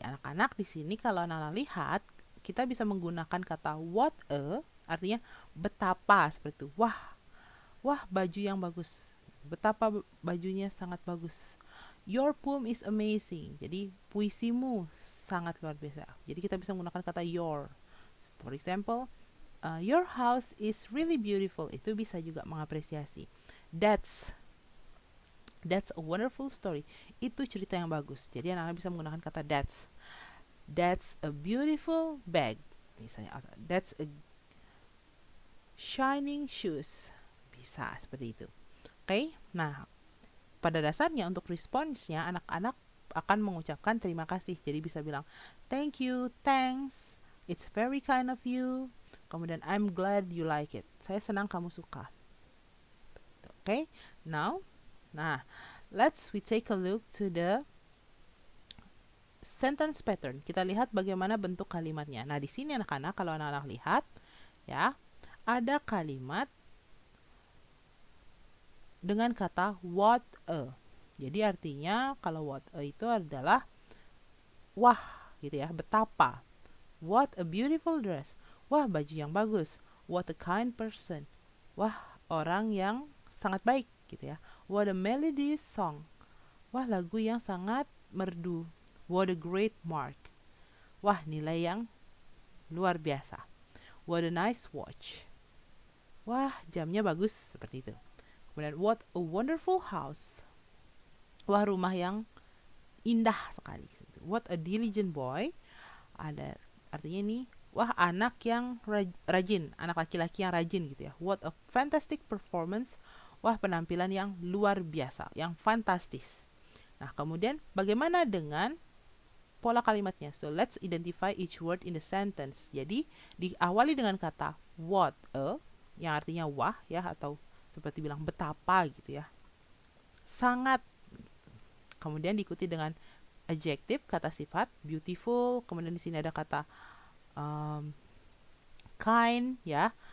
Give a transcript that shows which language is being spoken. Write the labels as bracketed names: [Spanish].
[Indonesian] Anak-anak di sini kalau anak-anak lihat, kita bisa menggunakan kata what a, artinya betapa, seperti itu. Wah, baju yang bagus. Betapa bajunya sangat bagus. [English] Your poem is amazing. [Indonesian] Jadi puisimu sangat luar biasa. Jadi kita bisa menggunakan kata your. [English] For example, your house is really beautiful. [Indonesian] Itu bisa juga mengapresiasi. [English] That's a wonderful story. [Indonesian] Itu cerita yang bagus. Jadi anak-anak bisa menggunakan kata that's. [English] That's a beautiful bag. [Indonesian] Misalnya, [English] that's a shining shoes. [Indonesian] Bisa seperti itu. Oke? Nah, pada dasarnya untuk responsnya anak-anak akan mengucapkan terima kasih. Jadi bisa bilang [English] thank you, thanks, it's very kind of you. [Indonesian] Kemudian [English] I'm glad you like it. [Indonesian] Saya senang kamu suka. Oke? [English] Now, we take a look to the sentence pattern. [Indonesian] Kita lihat bagaimana bentuk kalimatnya. Nah, di sini anak-anak, kalau anak-anak lihat, ya, ada kalimat dengan kata what a. Jadi artinya kalau what a itu adalah wah, gitu ya, betapa. [English] What a beautiful dress. [Indonesian] Wah, baju yang bagus. [English] What a kind person. [Indonesian] Wah, orang yang sangat baik, gitu ya. [English] What a melodious song. [Indonesian] Wah, lagu yang sangat merdu. [English] What a great mark. [Indonesian] Wah, nilai yang luar biasa. [English] What a nice watch. [Indonesian] Wah, jamnya bagus, seperti itu. Kemudian, [English] what a wonderful house. [Indonesian] Wah, rumah yang indah sekali. [English] What a diligent boy. [Indonesian] Ada artinya ini, wah, anak yang rajin, anak laki-laki yang rajin, gitu ya. [English] What a fantastic performance. [Indonesian] Wah, penampilan yang luar biasa, yang fantastis. Nah, kemudian bagaimana dengan pola kalimatnya? [English] So, let's identify each word in the sentence. [Indonesian] Jadi, diawali dengan kata what a, yang artinya wah, ya, atau seperti bilang betapa, gitu ya. Sangat. Kemudian diikuti dengan adjective, kata sifat, beautiful. Kemudian di sini ada kata kind, ya.